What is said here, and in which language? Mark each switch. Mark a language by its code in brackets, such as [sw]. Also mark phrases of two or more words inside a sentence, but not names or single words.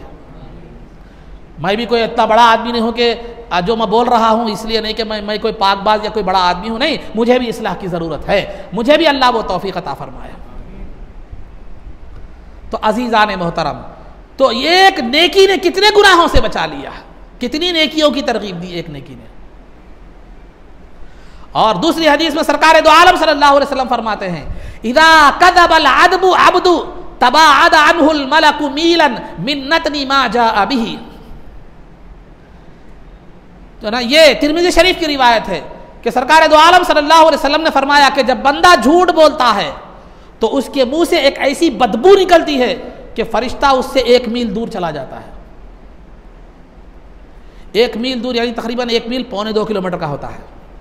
[hi] मैं भी कोई इतना बड़ा आदमी नहीं हूँ कि जो मैं बोल रहा हूँ इसलिए नहीं कि मैं कोई पाकबाज या कोई बड़ा आदमी हूँ, नहीं, मुझे भी इस्लाह की ज़रूरत है, मुझे भी अल्लाह वो तौफीक अता फरमाए। तो अज़ीज़ान मोहतरम, तो एक नेकी ने कितने गुनाहों से बचा लिया, कितनी नेकियों की तरगीब दी एक नेकी ने। और दूसरी हदीस में सरकार दो आलम [ar] صلى الله عليه وسلم [hi] फरमाते हैं, [ar] إذا كذب العبد تباعد عنه الملك ميلا من نتن ما جاء به. [hi] तो ना ये तिरमिज़ी शरीफ की रिवायत है कि सरकार दो आलम [ar] صلى الله عليه وسلم [hi] ने फरमाया कि जब बंदा झूठ बोलता है तो उसके मुंह से एक ऐसी बदबू निकलती है कि फरिश्ता उससे 1 मील दूर चला जाता है। 1 मील दूर यानी तकरीबन 1 मील पौने 2 किलोमीटर का होता है।